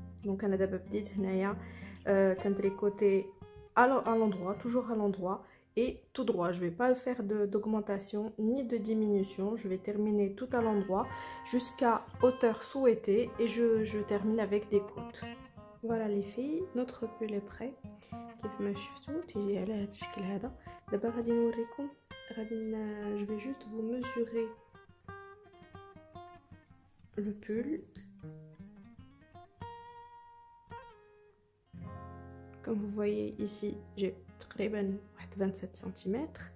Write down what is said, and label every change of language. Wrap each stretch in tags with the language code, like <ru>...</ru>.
<fr>Donc</fr> <ar>انا دابا بديت هنايا تنتريكوتي</ar> <fr>à l'endroit, toujours à l'endroit et tout droit. Je vais pas faire d'augmentation ni de diminution, je vais terminer tout à l'endroit jusqu'à hauteur souhaitée et je termine avec des côtes. Voilà les filles, notre pull est prêt.</fr> <ar>كيف ما شفتوا تيجي على هذا الشكل هذا. دابا غادي نوريكم</ar> <fr>je vais juste vous mesurer le pull. Comme vous voyez ici, j'ai تقريبا 27 cm.</fr>